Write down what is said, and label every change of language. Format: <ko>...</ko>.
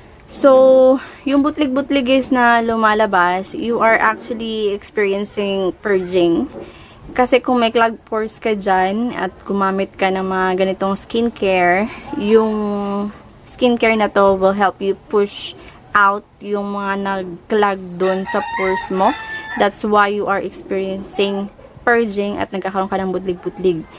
<en>So,</en> <tl>yung butlig-butlig</tl> <en>guys</en> <tl>na lumalabas,</tl> <en>you are actually experiencing purging.</en> <tl>Kasi kung may</tl> <en>clogged pores</en> <tl>ka dyan at gumamit ka ng mga ganitong skincare, yung skincare na to</tl> <en>will help you push out</en> <tl>yung mga nag-clog doon sa pores mo.</tl> <en>That's why you are experiencing purging</en> <tl>at nagkakaroon ka ng butlig-butlig.</tl>